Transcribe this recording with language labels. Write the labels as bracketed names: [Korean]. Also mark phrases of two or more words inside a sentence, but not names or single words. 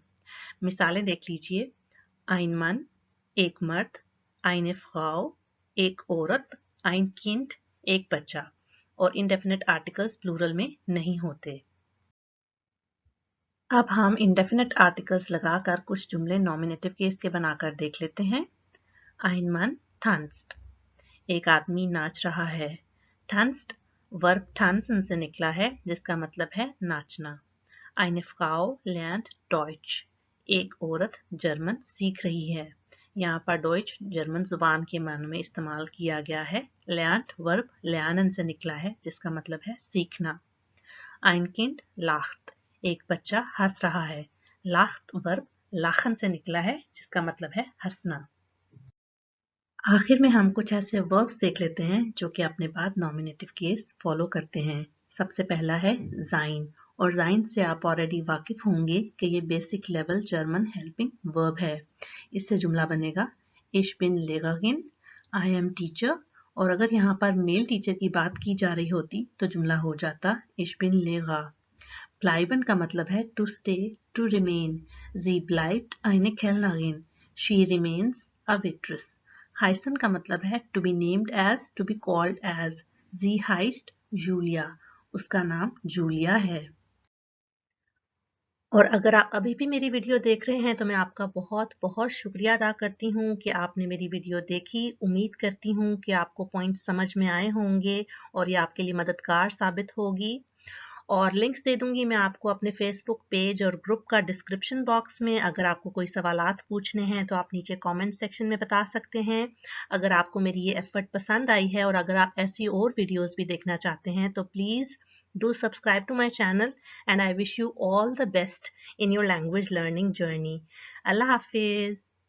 [Urdu] مثالیں دیکھ لیجیے. [German] ein Mann [Urdu] ایک مرد, [German] eine Frau [Urdu] ایک عورت, [German] ein Kind [Urdu] ایک بچہ، اور [English] indefinite articles plural [Urdu] میں نہیں ہوتے. اب ہم [English] indefinite articles [Urdu] لگا کر کچھ جملے [English] nominative case [Urdu] کے بنا کر دیکھ لیتے ہیں. [German] ein Mann tanzt, [Urdu] ایک آدمی ناچ رہا ہے. tanzt वर्ब tanzen سے نکلا ہے جس کا مطلب ہے ناچنا. [German] eine Frau lernt Deutsch, [Urdu] ایک عورت جرمن سیکھ رہی ہے. یہاں پر ڈوئچ جرمن زبان کے معنوں میں استعمال کیا گیا ہے. lernt वर्ब lernen سے نکلا ہے جس کا مطلب ہے سیکھنا. [German] ein Kind lacht, [Urdu] ایک بچہ ہنس رہا ہے. लाख्त वर्ब लाखन سے نکلا ہے جس کا مطلب ہے ہنسنا. آخر میں ہم کچھ ایسے وربز دیکھ لیتے ہیں جو کہ اپنے بعد [English] nominative case follow [Urdu] کرتے ہیں. سب سے پہلا ہے زائن، اور زائن سے آپ آلریڈی واقف ہوں گے کہ یہ [English] basic level German helping verb [Urdu] ہے. اس سے جملہ بنے گا [German] Ich bin Lehrerin, [English] I am teacher, [Urdu] اور اگر یہاں پر [English] male teacher [Urdu] کی بات کی جا رہی ہوتی تو جملہ ہو جاتا [German] Ich bin Lehrer. [English] Bleiben [Urdu] کا مطلب ہے [English] to stay, to remain. [German] Sie bleibt eine Kellnerin. [English] She remains a waitress. Heißen [Urdu] کا مطلب ہے [English] to be named as, to be called as. [German] Sie heißt Julia. [Urdu] اس کا نام جولیا ہے. اور اگر آپ ابھی بھی میری ویڈیو دیکھ رہے ہیں تو میں آپ کا بہت بہت شکریہ ادا کرتی ہوں کہ آپ نے میری ویڈیو دیکھی. امید کرتی ہوں کہ آپ کو پوائنٹس سمجھ میں آئے ہوں گے اور یہ آپ کے لیے مددگار ثابت ہوگی. اور لنکس دے دوں گی میں آپ کو اپنے فیس بک پیج اور گروپ کا [English] description box [Urdu] میں. اگر آپ کو کوئی سوالات پوچھنے ہیں تو آپ نیچے [English] comment section [Urdu] میں بتا سکتے ہیں. اگر آپ کو میری یہ ایفرٹ پسند آئی ہے اور اگر آپ ایسی اور ویڈیوز بھی دیکھنا چاہتے ہیں تو پلیز [English] do subscribe to my channel, and I wish you all the best in your language learning journey. [Urdu] اللہ حافظ.